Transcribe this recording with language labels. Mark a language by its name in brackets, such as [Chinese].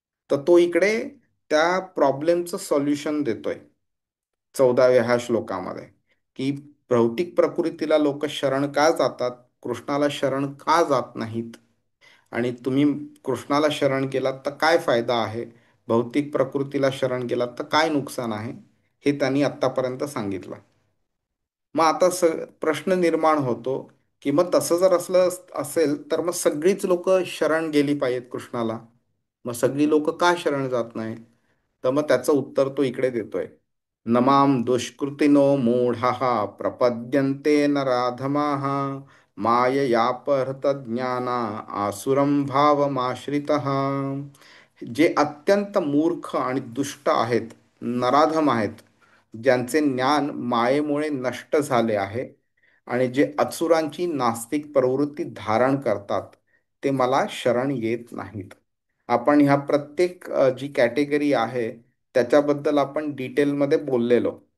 [Marathi] तर तो इकडे त्या प्रॉब्लेमचं सोल्युशन देतोय 14व्या ह्या श्लोकामध्ये, की भौतिक प्रकृतीला लोक शरण का जातात, कृष्णाला शरण का जात नाहीत, आणि तुम्ही कृष्णाला शरण केलात तर काय फायदा आहे, भौतिक प्रकृतीला शरण केलात तर काय नुकसान आहे, हे त्यांनी आत्तापर्यंत सांगितलं. मग आता प्रश्न निर्माण होतो की मग तसं जर असलं असेल तर मग सगळीच लोक शरण गेली पाहिजेत कृष्णाला, मग सगळी लोक का शरण जात नाही. तर मग त्याचं उत्तर तो इकडे देतोय. [Sanskrit] नमाम दुष्कृतिनो मूढः प्रपद्यन्ते नराधमाः माययापहृतज्ञाना आसुरं भावमाश्रितः. [Marathi] जे अत्यंत मूर्ख आणि दुष्ट आहेत, नराधम आहेत, ज्यांचे ज्ञान मायेमुळे नष्ट झाले आहे आणि जे असुरांची नास्तिक प्रवृत्ती धारण करतात, ते मला शरण येत नाहीत. आपण ह्या प्रत्येक जी कॅटेगरी आहे त्याच्याबद्दल आपण डिटेलमध्ये बोललेलो.